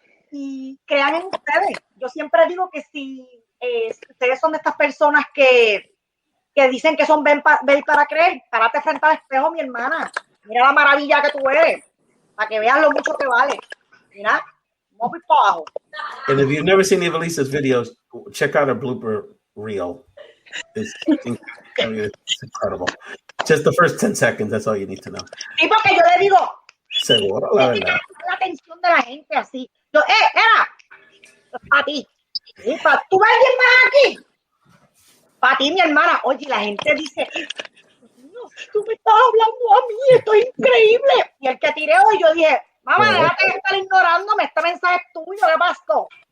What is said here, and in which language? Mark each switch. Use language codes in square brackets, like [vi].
[es] Y crean en ustedes. Yo siempre digo que si ustedes son de estas personas que dicen que son ven para creer, párate frente al espejo, mi hermana. Mira la maravilla que tú eres, para que veas lo mucho que vale. Mira, vamos para abajo. [en] And if you've never seen Ivelisa's videos, check out her blooper reel. It's incredible. Just the first 10 seconds, that's all you need to know. [es] Sí, porque yo le digo, seguro, la verdad. La atención de la gente así. Yo, era, para ti. ¿Tú ves alguien más aquí? Para ti, mi hermana. Oye, la gente dice, no, tú me estás hablando a mí, esto es increíble. Y el que tiré hoy, yo dije, mamá, déjate de estar ignorándome, este mensaje es tuyo, ¿qué pasó?